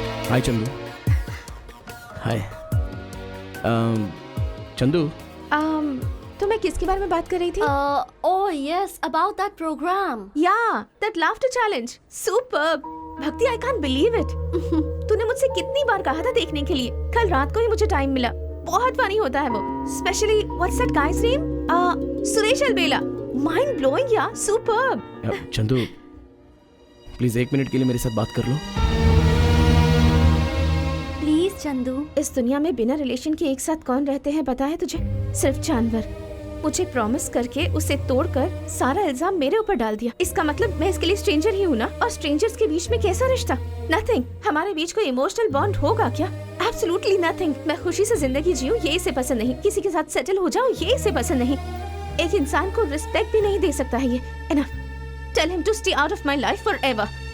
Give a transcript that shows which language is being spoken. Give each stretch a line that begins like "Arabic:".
Hindi: हाय चंदू। हाय चंदू। तुम्हें किसके बारे में बात कर रही थी?
English: Oh yes, about that program. Yeah, that laughter challenge. Superb. Bhakti, I can't believe it.
Hindi: तूने मुझसे कितनी बार कहा था देखने के लिए। कल रात को ही मुझे टाइम मिला। बहुत फनी होता है वो।
English: Especially what's that guy's name?
Hindi: Suresh Albela.
English: Mind blowing यार, superb.
Hindi: चंदू, प्लीज 1 मिनट के लिए मेरे साथ बात कर लो। प्लीज चंदू। इस दुनिया में बिना रिलेशन के एक साथ कौन रहते हैं पता है तुझे? सिर्फ जानवर। मुझे प्रॉमिस करके उसे तोड़कर सारा इल्जाम मेरे ऊपर डाल दिया। इसका मतलब मैं इसके लिए स्ट्रेंजर ही हूँ ना? और स्ट्रेंजर्स के बीच में कैसा रिश्ता? नथिंग। हमारे बीच कोई इमोशनल बॉन्ड होगा क्या? Absolutely nothing. मैं खुशी से जिंदगी जीऊँ ये इसे पसंद नहीं, किसी के साथ सेटल हो जाऊँ ये इसे पसंद नहीं। एक इंसान को रिस्पेक्ट भी नहीं दे सकता है ये।
English: Enough. Tell him to stay out of my life forever.